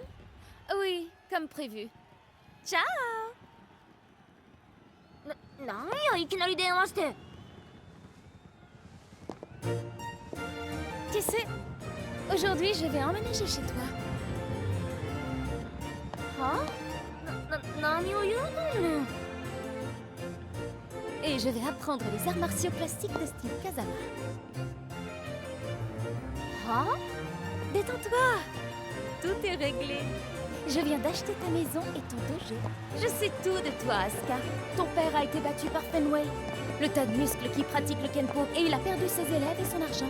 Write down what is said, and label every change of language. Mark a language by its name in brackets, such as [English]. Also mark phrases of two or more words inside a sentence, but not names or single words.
[French] Oui, comme prévu. Ciao! [Japanese] なんやいきなり電話して。 [French] Tu sais, aujourd'hui je vais emménager chez toi. [Japanese] は？何を言うとんねん。 [French] Et je vais apprendre les arts martiaux classiques de style Kazama. は？Détends-toi. Tout est réglé. Je viens d'acheter ta maison et ton dojo. Je sais tout de toi, Asuka. Ton père a été battu par Fenway, le tas de muscles qui pratique le Kenpo, et il a perdu ses élèves et son argent.